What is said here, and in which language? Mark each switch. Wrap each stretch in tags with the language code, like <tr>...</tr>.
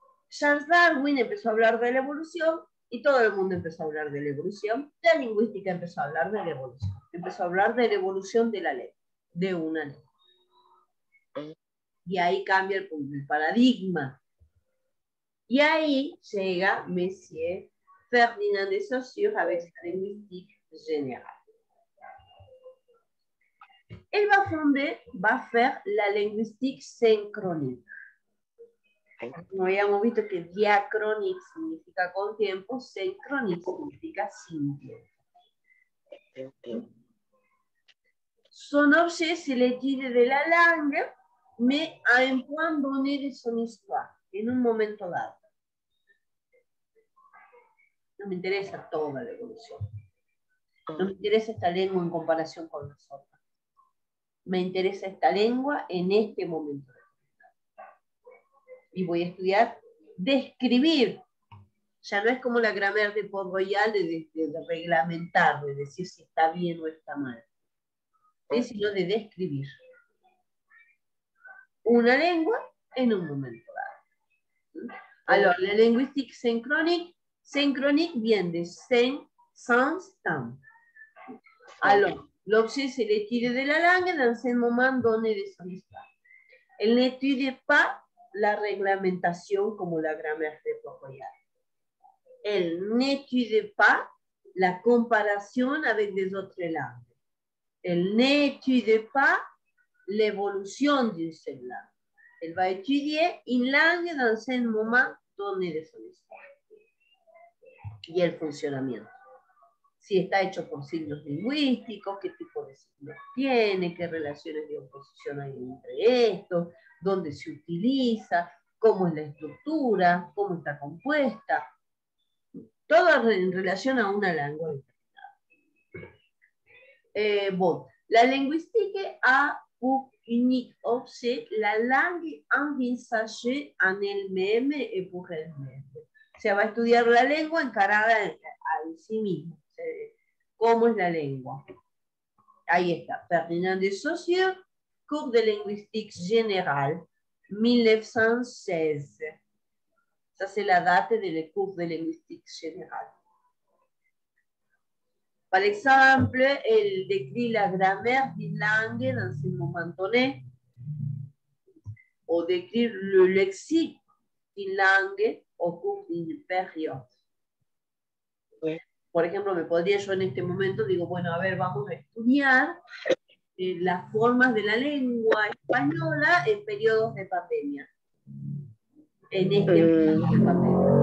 <es>Charles Darwin empezó a hablar de la evolución y todo el mundo empezó a hablar de la evolución. La lingüística empezó a hablar de la evolución. Empezó a hablar de la evolución de la lengua, de una lengua. Y ahí cambia el paradigma. Y ahí llega</es> <fr>Monsieur Ferdinand de Saussure avec sa linguistique générale. Elle va faire la linguistique synchronique.</fr> <es>Como habíamos visto que diachronique significa con tiempo, synchronique significa sin tiempo.</es> <fr>Son objet, c'est l'étude de la langue, mais à un point donné de son histoire,</fr> <es>en un momento dado. No me interesa toda la evolución. No me interesa esta lengua en comparación con las otras. Me interesa esta lengua en este momento. Y voy a estudiar describir. Ya no es como la grammaire de Port-Royal de reglamentar, de decir si está bien o está mal, ¿sí? Sino de describir una lengua en un momento dado.</es> <fr>Alors, la linguistique synchronique vient de sans temps. Alors, l'objet, c'est l'étude de la langue dans un moment donné de son histoire. Elle n'étudie pas la réglementation comme la grammaire de Port-Royal. Elle n'étudie pas la comparaison avec les autres langues. Elle n'étudie pas l'évolution d'une seule langue. Elle va étudier une langue dans un moment donné de son histoire.</fr> <es>Y el funcionamiento. Si está hecho por signos lingüísticos, qué tipo de signos tiene, qué relaciones de oposición hay entre estos, dónde se utiliza, cómo es la estructura, cómo está compuesta. Todo en relación a una lengua determinada.</es> <fr>Bon, la linguistique a pour unique objet la langue envisagée en elle-même et pour elle-même.</fr> <es>O sea, va a estudiar la lengua encarada a sí misma. ¿Cómo es la lengua? Ahí está. Ferdinand de Saussure, Cours de linguistique générale, 1916.</es> <fr>Ça, c'est la date de cours de linguistique générale. Par exemple, elle décrit la grammaire d'une langue dans un moment donné, ou décrire le lexique d'une langue au cours d'une période.</fr> <es>Por ejemplo, me podría yo en este momento, digo, bueno, a ver, vamos a estudiar las formas de la lengua española en periodos de pandemia. En este periodo de pandemia.</es>